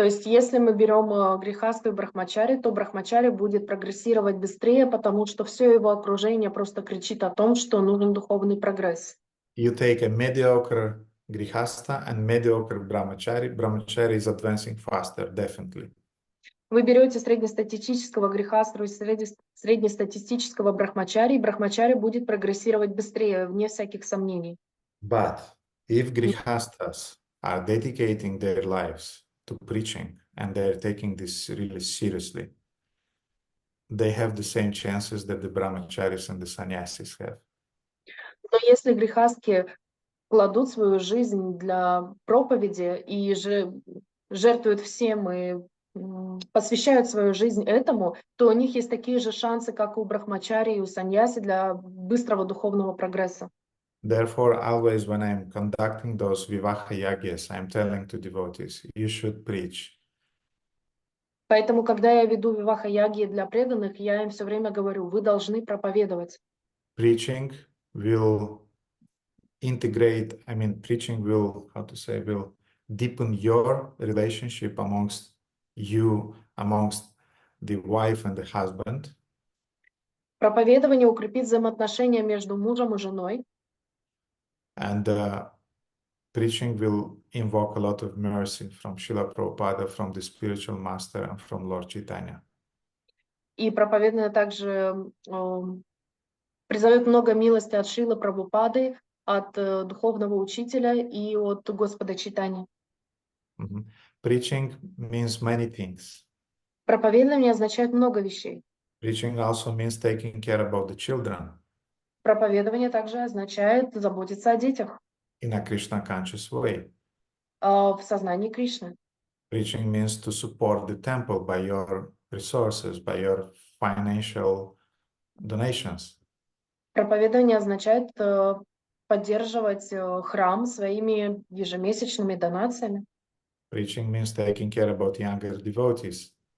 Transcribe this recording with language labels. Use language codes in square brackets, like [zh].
[ru] То есть, если мы берем грехасту и брахмачари, то брахмачари будет прогрессировать быстрее, потому что все его окружение просто кричит о том, что нужен духовный прогресс. [en] You take a mediocre grihasta and mediocre brahmachari. Brahmachari is advancing faster, definitely. [ru] Вы берете среднестатистического грехасту и среднестатистического брахмачари, и брахмачари будет прогрессировать быстрее, вне всяких сомнений. [en] But if grihastas are dedicating their lives to preaching and they're taking this really seriously, they have the same chances that the brahmacharis and the sannyasis have. [ru] Но если грехастки кладут свою жизнь для проповеди и жертвуют всем и посвящают свою жизнь этому, то у них есть такие же шансы, как у брахмачари и у саньяси для быстрого духовного прогресса. [en] Therefore, always when I'm conducting those vivaha yagyas, I'm telling to devotees, you should preach. [ru] Поэтому, когда я веду виваха-яги для преданных, я им все время говорю, вы должны проповедовать. [en] Preaching will integrate, preaching will, will deepen your relationship amongst the wife and the husband. [ru] Проповедование укрепит взаимоотношения между мужем и женой. [en] And preaching will invoke a lot of mercy from Srila Prabhupada, from the spiritual master, and from Lord Chaitanya. [ru] И проповедание также призовет много милости от Шрилы Прабхупады, от духовного учителя и от Господа Чайтаньи. [en] Preaching means many things. [ru] Проповедование означает много вещей. [en] Preaching also means taking care about the children. [ru] Проповедование также означает заботиться о детях. [en] In a Krishna conscious way. [ru] В сознании Кришны. [en] Preaching means to support the temple by your resources, by your financial donations. [ru] Проповедование означает поддерживать храм своими ежемесячными донациями. [en] Preaching means taking care about younger devotees.